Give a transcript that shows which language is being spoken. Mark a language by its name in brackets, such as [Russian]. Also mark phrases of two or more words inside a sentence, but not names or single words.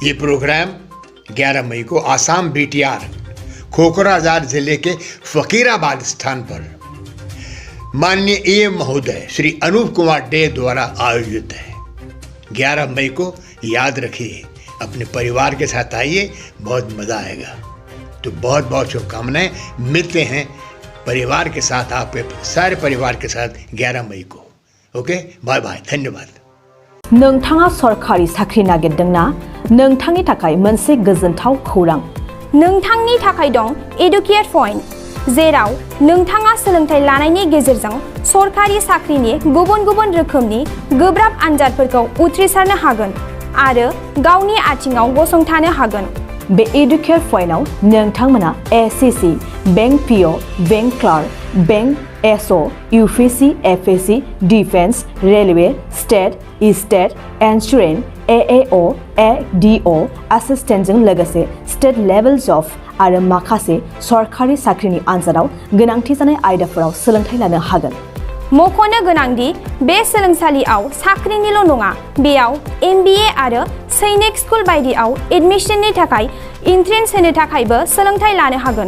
[Hindi] ये प्रोग्राम 11 मई को आसाम बीटीआर कोकराझार जिले के फकीराबाद स्थान पर माननीय एएम महोदय श्री अनूप कुमार डे द्वारा आयोजित है। 11 मई को याद रखिए, अपने परिवार के साथ आइए, बहुत मज़ा आएगा। तो बहुत बहुत शुभकामनाएं। मिलते हैं परिवार के साथ, आपके सारे परिवार के साथ 11 मई को। [English] OK, bye bye, [Hindi] धन्यवाद। [Bodo] नोंथाङा सरकारि साख्रि नागिरदोंना? नोंथांनि थाखाय मोनसे गोजोनथाव खौरां। नोंथांनि थाखाय दं एडुकेट पॉइंट, जेराव नोंथाङा सोलोंथाइ लानायनि गेजेरजों सरकारि साख्रिनि गुबुन गुबुन रोखोमनि गोब्राब आनजादफोरखौ उथ्रिसारनो हागोन आरो गावनि आथिङाव गसंथानो हागोन। बे एडुकेट पॉइन्टआव नोंथांमोना एसएससी, [English] bank PO, bank clerk, bank SO, [Bodo] यूपीएससी, एफएससी, डिफेंस, रेलवे, [English] state insurance, [Bodo] एएओ, एडीओ एसिस्टेन्टजों लोगोसे [English] state level job [Bodo] आरो माखासे सरकारि साख्रिनि आनजादाव गोनांथि जानाय आयदाफोराव सोलोंथाइ लानो हागोन। मख'नो गोनांदि बे सोलोंसालियाव साख्रिनिल' नङा, बेयाव एमबिए आरो सैनिक स्कुल बायदियाव एडमिशननि थाखाय एन्ट्रेन्स होनो थाखायबो सोलोंथाइ लानो हागोन।